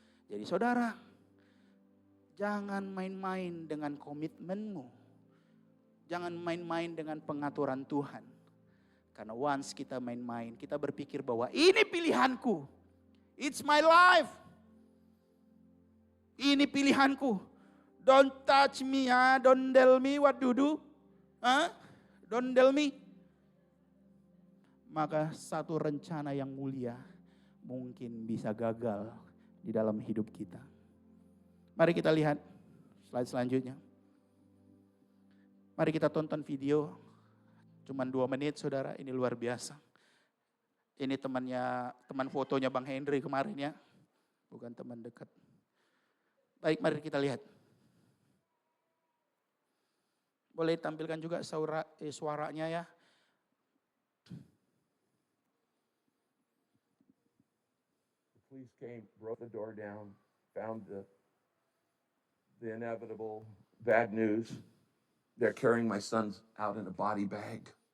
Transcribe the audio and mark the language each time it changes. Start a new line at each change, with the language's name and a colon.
Indonesian: Jadi saudara, jangan main-main dengan komitmenmu. Jangan main-main dengan pengaturan Tuhan. Karena once kita main-main, kita berpikir bahwa ini pilihanku.
English: It's my life.
Indonesian: Ini pilihanku.
English: Don't touch me, don't tell me what to do. Don't tell me.
Indonesian: maka satu rencana yang mulia mungkin bisa gagal di dalam hidup kita. Mari kita lihat slide selanjutnya. Mari kita tonton video, cuman 2 menit saudara, ini luar biasa. Ini teman fotonya Bang Henry kemarin ya, bukan teman dekat. Baik, mari kita lihat. Boleh tampilkan juga suaranya ya.
English: The police came, broke the door down, found the inevitable bad news. They're carrying my sons out in a body bag.